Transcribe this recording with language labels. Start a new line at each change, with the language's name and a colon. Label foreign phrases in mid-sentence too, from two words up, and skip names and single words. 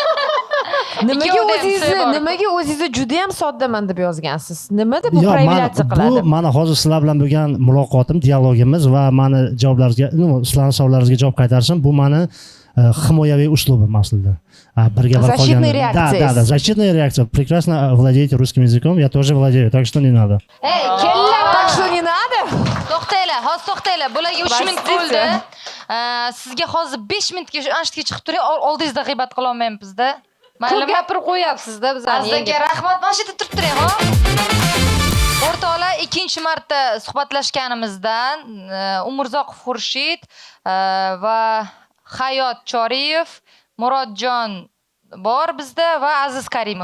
Uzbek: Nimaga o'zingizni juda ham soddaman deb yozgansiz? Nimada bu provokatsiya qiladi? Bu mana hozir sizlar bilan bo'lgan muloqotim, dialogimiz va meni javoblaringizga, sizlarning savollaringizga javob qaytarishim bu meni himoyaviy uslubim aslida. Birga bir
Russian: Защитная реакция. Да, защитная реакция. Прекрасно владеете русским языком, я тоже владею, так что не надо.
Uzbek: Ey, kellar,
Russian: Так что не надо?
Uzbek: To'xtanglar, hozir to'xtanglar. Bularga 3 minut bo'ldi. Sizga hozir 5 minutga shu anshitga chiqib turing. Oldingizda g'iybat qila olmaymiz-da. ko'p Maylimi? gapirib qo'yapsiz-da bizlarni. Azizga rahmat. Mana shu yerda turib turing, ho. O'rtoqlar, ikkinchi marta suhbatlashganimizdan Umurzoqov Xurshid va Hayot Choriyev, Murodjon bor bizda va Aziz Karimov.